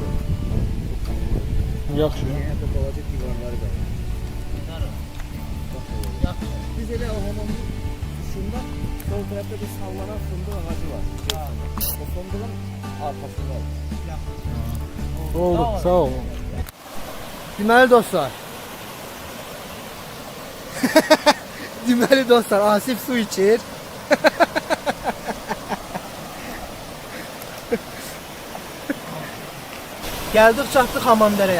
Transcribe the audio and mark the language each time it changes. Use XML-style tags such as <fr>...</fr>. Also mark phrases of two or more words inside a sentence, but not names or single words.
<az>Yaxşı.</az> <tr>Yerde balacık divarları da. Biz elə o hamamın dışında sol tarafta bir sallanan fındık ağacı var. O fındığın arkasında. Oldu, sağ ol.</tr> <az>Deməli dostlar. Deməli dostlar, Asif su içir. Gəldik çatdıq Hamamdərəyə.</az>